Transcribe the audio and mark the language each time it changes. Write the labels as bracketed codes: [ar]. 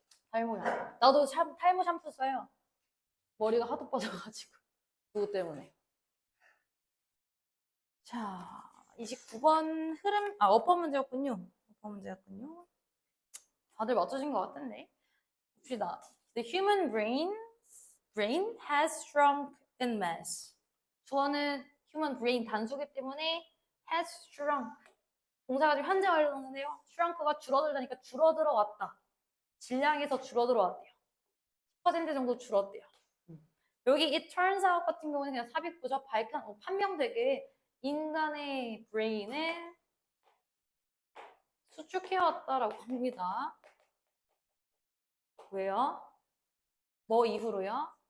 [ko] 탈모야. 나도 탈모 샴푸 써요. 머리가 하도 빠져가지고. 그것 때문에. 자, 29번 흐름, 어법 문제였군요. 어법 문제였군요. 다들 맞춰진 것 같은데. 봅시다. [en] The human brain has shrunk in mass. [ko] 주어는 human brain 단수기 때문에 has shrunk. 동사가 지금 현재 완료 동사인데요. shrunk가 줄어들다니까 줄어들어 왔다. 질량에서 줄어들어 왔대요. 10% 정도 줄었대요. 여기 [en] it turns out [ko] 같은 경우는 그냥 삽입구죠. 판명되게 인간의 브레인을 수축해왔다라고 합니다. 왜요? 뭐 이후로요?